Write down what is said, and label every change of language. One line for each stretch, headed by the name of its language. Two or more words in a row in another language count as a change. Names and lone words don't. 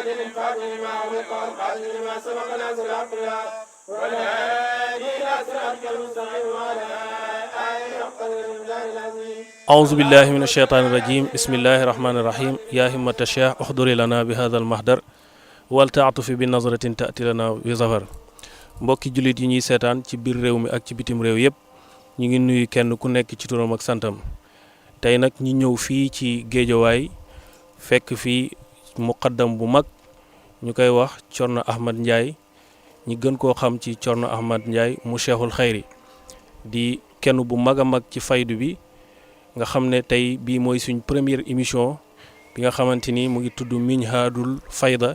Arabic: الفاتح لما أغلق والخاتم لما سبق ناصر الحق بالحق والهادي إلى صراطك المستقيم وعلى آله حق المقدار العظيم. أعوذ بالله من الشيطان الرجيم. بسم الله الرحمن الرحيم. يا همة الشيخ احضري لنا بهذا المحضر والتفت بنظرة تأتي لنا بظفر.
Wolof: mbokki jullit yi ñuy seetaan ci biir réew mi ak ci bitim réew yëpp ñu ngi nuyu kenn ku nekk ci turam ak santam. tey nag ñu ñëw fii ci géejawaay fekk fii muqaddam bu mag ñu koy wax Thierno Ahmed Ndiaye ñi gën koo xam ci Thierno Ahmed Ndiaye mu
Arabic: شيخ الخير
Wolof: di kenn bu mag a mag ci faydu bi nga xam ne tey bii mooy suñ
French: première émission
Wolof: bi nga xamante ni mu ngi tudd Minhajul Fayda.